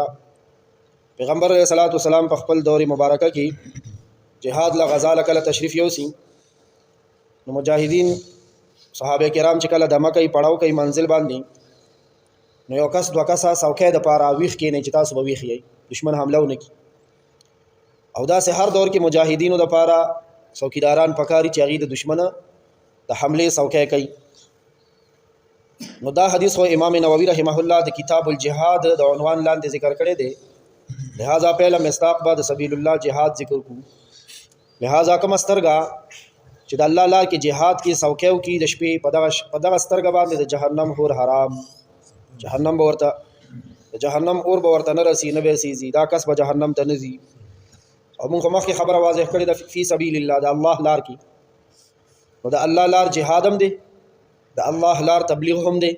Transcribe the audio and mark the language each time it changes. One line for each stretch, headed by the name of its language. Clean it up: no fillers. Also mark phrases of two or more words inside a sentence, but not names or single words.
Pashto: پیغمبر علیہ السلام په خپل دور مبارکه کې جهاد له غزا له کله تشریف یوسي نو مجاهدین صحابه کرام چې کله دمه کوي پړاو کوي منزل باندې نو یو کس دوه کسه څوکۍ د پاره ویښ کېنی چې تاسو به ویښ یئ دشمن حمله ونه کړي او داسې هر دور کې مجاهدینو د پاره څوکیداران پکاري چې هغې د دشمنه د حملې څوکۍ کوي. نو دا حدیث خو امام نووي
Arabic: رحمه الله
Pashto: د
Arabic: کتاب الجهاد
Pashto: د عنوان لاندې ذکر کړی دی
Urdu: لہذا پہلا مصداق
Pashto: بعد سبیل الله جهاد ذکر کو. لہذا کوم سترګه چې د الله لار کې جهاد کې څوکۍ کې د شپې په دغه سترګه باندې د جهنم اور حرام جهنم به ورته د جهنم اور به ورته نه رسي نه به سيزي دا کس به جهنم ته نه ځي. او موږ مخکې خبره واضح کړې ده
Arabic: فی سبیل الله
Pashto: د الله لار کې نو د الله لار جهاد هم دی د الله لار تبلیغ هم دی.